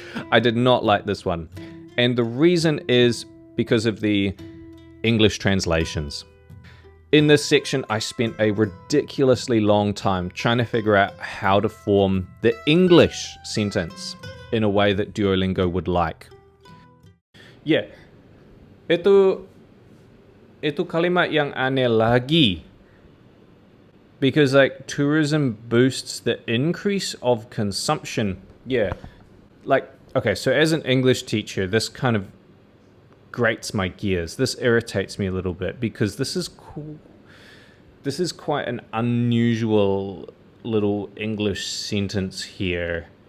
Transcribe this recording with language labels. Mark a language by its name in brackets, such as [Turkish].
[English] I did not like this one. And the reason is because of the English translations. In this section, I spent a ridiculously long time trying to figure out how to form the English sentence in a way that Duolingo would like. [Indonesian] Yeah, itu kalimat yang aneh lagi. [English] Because like tourism boosts the increase of consumption. Yeah, like, okay, so as an English teacher, this kind of grates my gears. This irritates me a little bit because this is cool. This is quite an unusual little English sentence here.